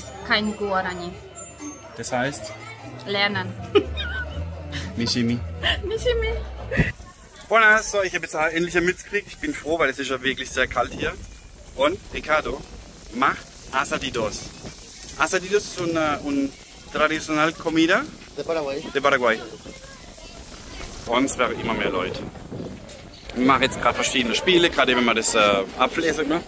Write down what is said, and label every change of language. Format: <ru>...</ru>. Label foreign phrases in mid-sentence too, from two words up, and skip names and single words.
<de>Kein Guarani. Das heißt? Lernen.</de> <gn>Michimi. Michimi.</gn> <de>Buenas, so, ich habe jetzt endlich ein mitgekriegt. Ich bin froh, weil es ist ja wirklich sehr kalt hier. Und Ricardo macht Asaditos.</de> <es>Asaditos es una tradicional comida de Paraguay. de Paraguay.</es> <de>und es werden immer mehr Leute. Wir machen jetzt gerade verschiedene Spiele, gerade wenn man das Apfelessen macht.</de>